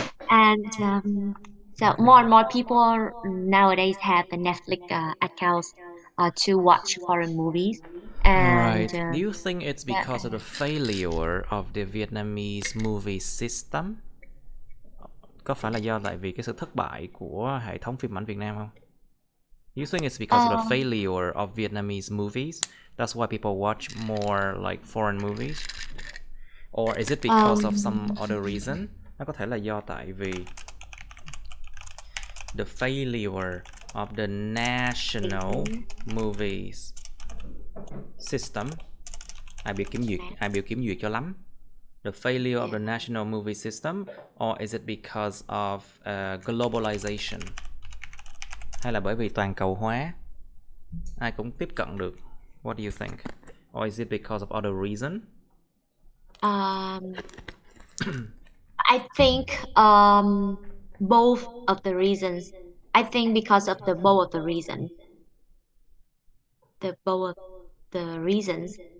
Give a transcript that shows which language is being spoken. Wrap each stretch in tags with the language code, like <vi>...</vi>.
<en>And so more and more people nowadays have a Netflix accounts to watch foreign movies. And right. Do you think it's because of the failure of the Vietnamese movie system?</en> <vi>có phải là do tại vì cái sự thất bại của hệ thống phim ảnh Việt Nam không?</vi> <en>You think it's because of the failure of Vietnamese movies? That's why people watch more like foreign movies? Or is it because of some other reason?</en> <vi>Nó có thể là do tại vì</vi> <en>the failure of the national movies system.</en> <vi>Ai biểu kiểm duyệt cho lắm.</vi> <en>The failure of the national movie system, or is it because of globalization?</en> <vi>Hay là bởi vì toàn cầu hóa, ai cũng tiếp cận được?</vi> <en>What do you think? Or is it because of other reason? I think both of the reasons. I think because of the both of the reasons. The both of the reasons.</en>